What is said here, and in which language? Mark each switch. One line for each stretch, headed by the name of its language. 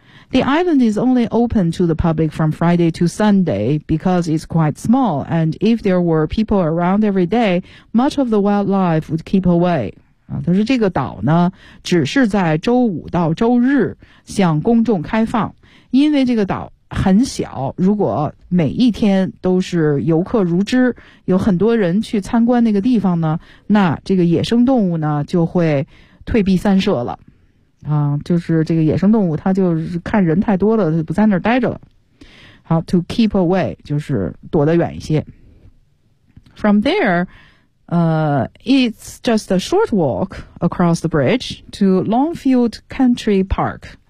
English: The island is only open to the public from Friday to Sunday because it's quite small, and if there were people around every day, much of the wildlife would keep away.
Chinese: 他说这个岛呢，只是在周五到周日向公众开放，因为这个岛很小，如果每一天都是游客如织，有很多人去参观那个地方呢，那这个野生动物呢就会退避三舍了。啊，就是这个野生动物它就是看人太多了，它不在那儿待着了。好 ,
English: to keep away,
Chinese: 就是躲得远一些。
English: From there, it's just a short walk across the bridge to Longfield Country Park.